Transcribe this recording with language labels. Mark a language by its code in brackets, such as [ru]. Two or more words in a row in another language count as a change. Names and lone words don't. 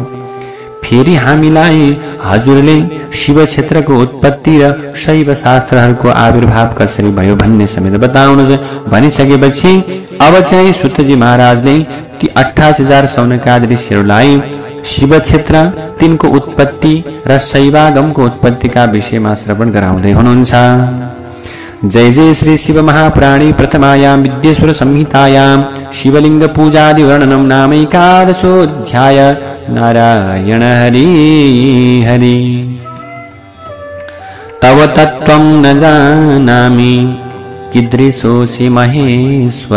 [ne] फेरि हामीलाई हजुरले शिव क्षेत्रको उत्पत्ति र शैव शास्त्रहरूको आविर्भाव कसरी भयो भन्ने समेत बताउनुहोस्। भनिसकेपछि अब चाहिँ सुतजी महाराजले ती 28,000 सौनकादि ऋषिहरूलाई शिव क्षेत्र, तिनको उत्पत्ति र शैवागमको उत्पत्तिका विषयमा श्रवण गराउँदै हुनुहुन्छ। [sa] जय जय श्री शिव महापुराणे प्रथमायां विद्येश्वर संहितायां शिवलिंग पूजादि वर्णनम नाम एकादशोऽध्याय। नारायण हरि हरि। तव तत्त्वं न जानामि कीदृशोऽसि महेश्वर।